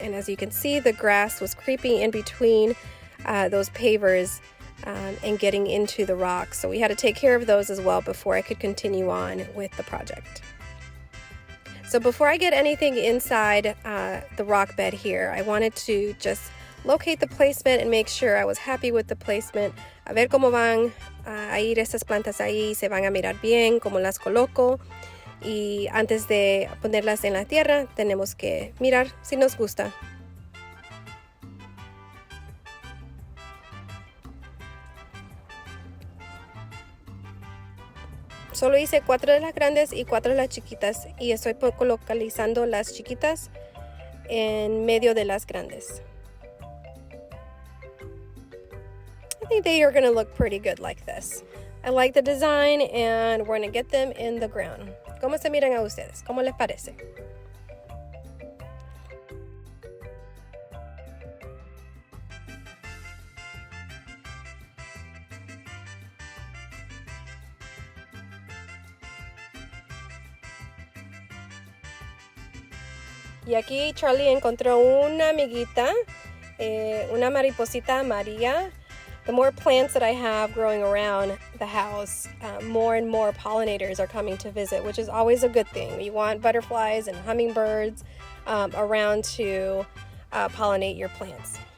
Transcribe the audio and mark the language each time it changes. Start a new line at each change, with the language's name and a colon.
English: And as you can see, the grass was creeping in between those pavers and getting into the rocks. So we had to take care of those as well before I could continue on with the project. So before I get anything inside the rock bed here, I wanted to just locate the placement and make sure I was happy with the placement.
Spanish: A ver cómo van a ir estas plantas ahí, se van a mirar bien, cómo las coloco. Y antes de ponerlas en la tierra, tenemos que mirar si nos gusta. Solo hice 4 de las grandes y 4 de las chiquitas. Y estoy localizando las chiquitas en medio de las grandes.
English: I think they are going to look pretty good like this. I like the design and we're going to get them in the ground.
Spanish: ¿Cómo se miran a ustedes? ¿Cómo les parece? Y aquí Charlie encontró una amiguita, una mariposita amarilla.
English: The more plants that I have growing around the house, more and more pollinators are coming to visit, which is always a good thing. You want butterflies and hummingbirds around to pollinate your plants.